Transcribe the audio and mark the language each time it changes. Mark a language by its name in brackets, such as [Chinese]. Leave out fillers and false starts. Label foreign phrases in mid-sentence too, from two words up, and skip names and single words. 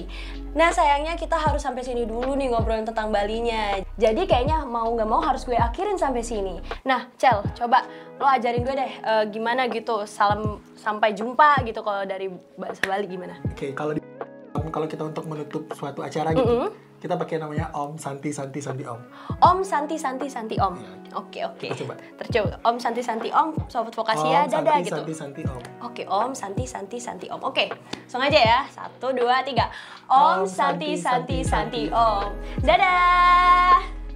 [Indonesian] Nah, sayangnya kita harus sampai sini dulu nih ngobrolin tentang Balinya. Jadi kayaknya mau nggak mau harus gue akhirin sampai sini. Nah, Cel, coba lo ajarin gue deh gimana gitu salam sampai jumpa gitu kalau dari bahasa Bali gimana? Oke, kalau kita untuk menutup suatu acara gitu, kita pakai namanya [Sanskrit] Om Santi Santi Santi Om. Om Santi Santi Santi Om. [Indonesian] Oke. Kita coba. [Sanskrit] Tercoba. Om Santi Santi Om, [Indonesian] Sobat Vokasi ya, dadah gitu. [Sanskrit] Om Santi Santi Om. Oke, Om Santi Santi Santi Om. [Indonesian] Oke, langsung aja ya. 1, 2, 3. [Sanskrit] Om Santi Santi Santi Om. Dadah.